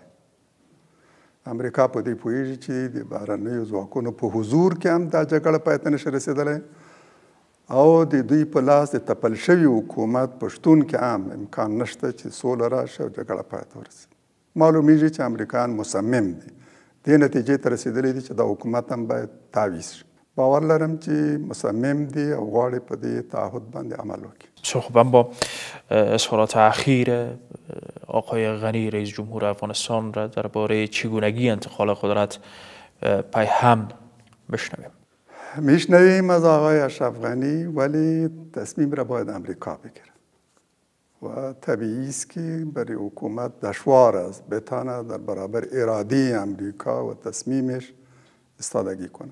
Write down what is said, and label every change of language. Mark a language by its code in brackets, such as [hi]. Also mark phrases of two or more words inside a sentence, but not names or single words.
[ps] امریکا په دې پوهېږي چې د بهرنیو ځواکونو په حضور کې هم دا جګړه پای ته نشي رسېدلی او د دوی په لاس د تپل شوي حکومت په شتون کې هم امکان نشته چې سوله راشي او جګړه پای ته ورسي. معلومیږي چې امریکایان مصمم دي، دې نتیجې ته رسېدلی دي چې دا حکومت هم باید تعویض شي. باور لرم چې مصمم دي او غواړي په دې تعهد باندې عمل وکړي. [fa] صحبت با اظهارات اخیر آقای غنی رئیس جمهور افغانستان را درباره چگونگی انتقال قدرت پیهم بشنویم. میشنویم از آقای اشرف غنی، ولی تصمیم را باید امریکا بگیره و طبیعی است که برای حکومت دشوار است بتانه در برابر اراده امریکا و تصمیمش ایستادگی کنه.